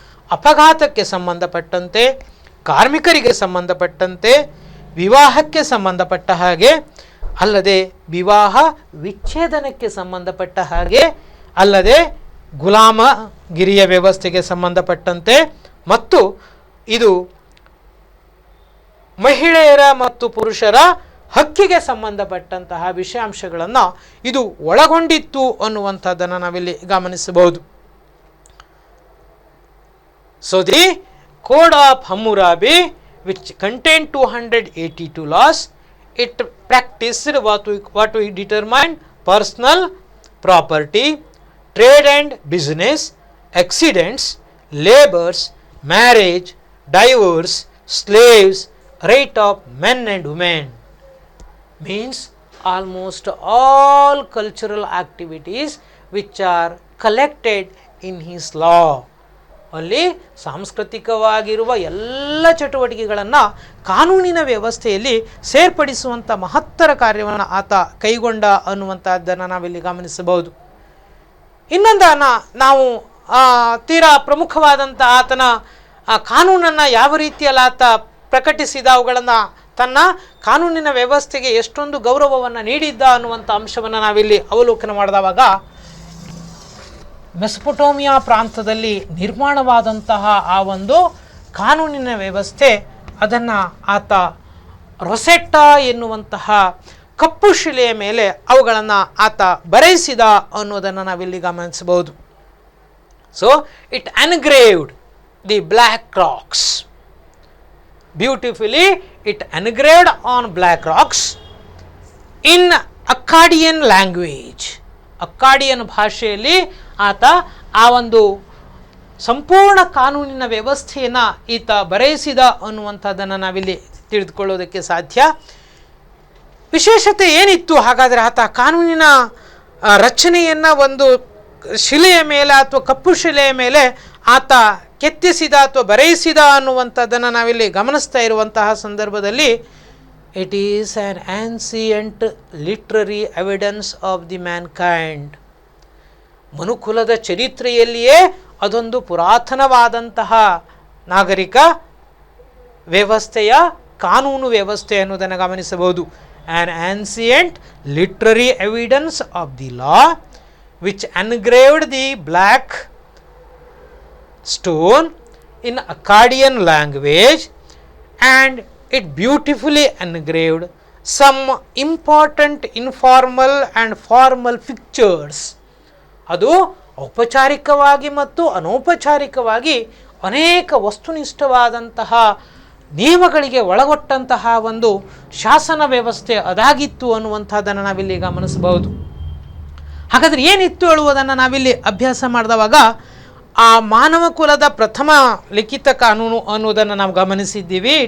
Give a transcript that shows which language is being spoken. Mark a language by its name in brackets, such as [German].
[Kannada] ಅಪಘಾತಕ್ಕೆ ಸಂಬಂಧಪಟ್ಟಂತೆ, ಕಾರ್ಮಿಕರಿಗೆ ಸಂಬಂಧಪಟ್ಟಂತೆ, ವಿವಾಹಕ್ಕೆ ಸಂಬಂಧಪಟ್ಟ ಹಾಗೆ, ಅಲ್ಲದೆ ವಿವಾಹ ವಿಚ್ಛೇದನಕ್ಕೆ ಸಂಬಂಧಪಟ್ಟ ಹಾಗೆ, ಅಲ್ಲದೆ ಗುಲಾಮಗಿರಿಯ ವ್ಯವಸ್ಥೆಗೆ ಸಂಬಂಧಪಟ್ಟಂತೆ ಮತ್ತು ಇದು ಮಹಿಳೆಯರ ಮತ್ತು ಪುರುಷರ ಹಕ್ಕಿಗೆ ಸಂಬಂಧಪಟ್ಟಂತಹ ವಿಷಯಾಂಶಗಳನ್ನು ಇದು ಒಳಗೊಂಡಿತ್ತು ಅನ್ನುವಂಥದ್ದನ್ನು ನಾವಿಲ್ಲಿ ಗಮನಿಸಬಹುದು. [English] The code of Hammurabi which contain 282 laws, it practiced what we determined personal property, trade and business, accidents, labors, marriage, divorce, slaves, right of men and women. Means almost all cultural activities which are collected in his law. [Kannada] ಅಲ್ಲಿ ಸಾಂಸ್ಕೃತಿಕವಾಗಿರುವ ಎಲ್ಲ ಚಟುವಟಿಕೆಗಳನ್ನು ಕಾನೂನಿನ ವ್ಯವಸ್ಥೆಯಲ್ಲಿ ಸೇರ್ಪಡಿಸುವಂಥ ಮಹತ್ತರ ಕಾರ್ಯವನ್ನು ಆತ ಕೈಗೊಂಡ ಅನ್ನುವಂಥದ್ದನ್ನು ನಾವಿಲ್ಲಿ ಗಮನಿಸಬಹುದು. ಇನ್ನೊಂದನ್ನು ನಾವು ತೀರಾ ಪ್ರಮುಖವಾದಂಥ ಆತನ ಕಾನೂನನ್ನು ಯಾವ ರೀತಿಯಲ್ಲಿ ಆತ ಪ್ರಕಟಿಸಿದ, ಅವುಗಳನ್ನು ತನ್ನ ಕಾನೂನಿನ ವ್ಯವಸ್ಥೆಗೆ ಎಷ್ಟೊಂದು ಗೌರವವನ್ನು ನೀಡಿದ್ದ ಅನ್ನುವಂಥ ಅಂಶವನ್ನು ನಾವಿಲ್ಲಿ ಅವಲೋಕನ ಮಾಡಿದವಾಗ ಮೆಸೊಪೊಟೇಮಿಯಾ ಪ್ರಾಂತದಲ್ಲಿ ನಿರ್ಮಾಣವಾದಂತಹ ಆ ಒಂದು ಕಾನೂನಿನ ವ್ಯವಸ್ಥೆ ಅದನ್ನು ಆತ ರೊಸೆಟ್ಟಾ ಎನ್ನುವಂತಹ ಕಪ್ಪು ಶಿಲೆಯ ಮೇಲೆ ಅವುಗಳನ್ನು ಆತ ಬರೆಯಿಸಿದ ಅನ್ನೋದನ್ನು ನಾವಿಲ್ಲಿ ಗಮನಿಸಬಹುದು. [English] It engraved the black rocks beautifully. It engraved on black rocks in Akkadian language. [Kannada] ಅಕ್ಕಾಡಿಯನ್ ಭಾಷೆಯಲ್ಲಿ ಆತ ಆ ಒಂದು ಸಂಪೂರ್ಣ ಕಾನೂನಿನ ವ್ಯವಸ್ಥೆಯನ್ನು ಈತ ಬರೆಯಿಸಿದ ಅನ್ನುವಂಥದ್ದನ್ನು ನಾವಿಲ್ಲಿ ತಿಳಿದುಕೊಳ್ಳೋದಕ್ಕೆ ಸಾಧ್ಯ. ವಿಶೇಷತೆ ಏನಿತ್ತು ಹಾಗಾದರೆ ಆತ ಕಾನೂನಿನ ರಚನೆಯನ್ನು ಒಂದು ಶಿಲೆಯ ಮೇಲೆ ಅಥವಾ ಕಪ್ಪು ಶಿಲೆಯ ಮೇಲೆ ಆತ ಕೆತ್ತಿಸಿದ ಅಥವಾ ಬರೆಯಿಸಿದ ಅನ್ನುವಂಥದ್ದನ್ನು ನಾವಿಲ್ಲಿ ಗಮನಿಸ್ತಾ ಇರುವಂತಹ ಸಂದರ್ಭದಲ್ಲಿ [English] It is an ancient literary evidence of the mankind. [Kannada] ಮನುಕುಲದ ಚರಿತ್ರೆಯಲ್ಲಿಯೇ ಅದೊಂದು ಪುರಾತನವಾದಂತಹ ನಾಗರಿಕ ವ್ಯವಸ್ಥೆಯ ಕಾನೂನು ವ್ಯವಸ್ಥೆ ಅನ್ನೋದನ್ನು ಗಮನಿಸಬಹುದು. [English] An ancient literary evidence of the law which engraved the black stone in Akkadian language and it beautifully engraved some important informal and formal pictures. [Kannada] ಅದು ಔಪಚಾರಿಕವಾಗಿ ಮತ್ತು ಅನೌಪಚಾರಿಕವಾಗಿ ಅನೇಕ ವಸ್ತುನಿಷ್ಠವಾದಂತಹ ನಿಯಮಗಳಿಗೆ ಒಳಗೊಟ್ಟಂತಹ ಒಂದು ಶಾಸನ ವ್ಯವಸ್ಥೆ ಅದಾಗಿತ್ತು ಅನ್ನುವಂಥದ್ದನ್ನು ನಾವಿಲ್ಲಿ ಗಮನಿಸಬಹುದು. ಹಾಗಾದರೆ ಏನಿತ್ತು ಹೇಳುವುದನ್ನು ನಾವಿಲ್ಲಿ ಅಭ್ಯಾಸ ಮಾಡಿದವಾಗ ಆ ಮಾನವ ಕುಲದ ಪ್ರಥಮ ಲಿಖಿತ ಕಾನೂನು ಅನ್ನೋದನ್ನು ನಾವು ಗಮನಿಸಿದ್ದೀವಿ.